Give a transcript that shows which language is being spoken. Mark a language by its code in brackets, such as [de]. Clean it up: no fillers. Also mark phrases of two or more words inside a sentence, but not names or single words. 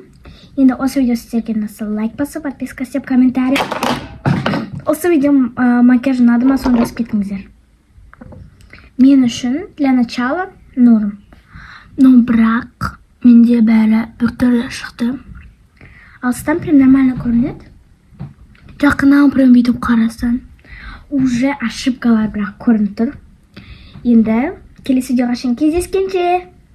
[kk] Енді осы видео сіздерге ұнаса лайк басып, подписка істеп, комментарий. Осы видео макияж ұнады ма, соны жазып кетіңіздер. Мен үшін [ru] для начала норм. [kk] Но бірақ менде бәрі біртүрлі шықты. Алыстан [ru] прям нормально [kk] көрінеді. Жақыннан прям бүйтіп қарасаң уже ошибкалар бірақ көрініп тұр. Енді келесі видеоға шейін кездескенше.